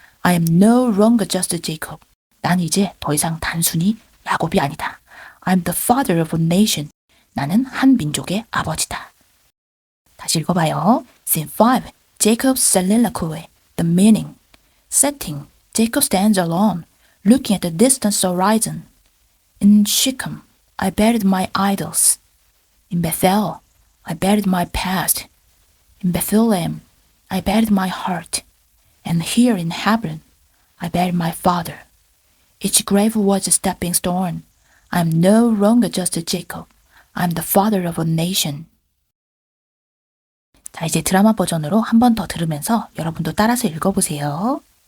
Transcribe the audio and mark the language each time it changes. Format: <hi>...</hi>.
<en>I am no longer just Jacob.</en> <ko>난 이제 더 이상 단순히 야곱이 아니다.</ko> <en>I am the father of a nation.</en> <ko>나는 한 민족의 아버지다. 다시 읽어봐요.</ko> <en>Scene 5. Jacob's soliloquy. The meaning. Setting. Jacob stands alone, looking at the distant horizon. In Shechem, I buried my idols. In Bethel, I buried my past. In Bethlehem, I buried my heart. And here in Hebron, I buried my father. Each grave was a stepping stone. I am no longer just a Jacob. I am the father of a nation.</en> <ko>자, 이제 드라마 버전으로 한 번 더 들으면서 여러분도 따라서 읽어보세요.</ko>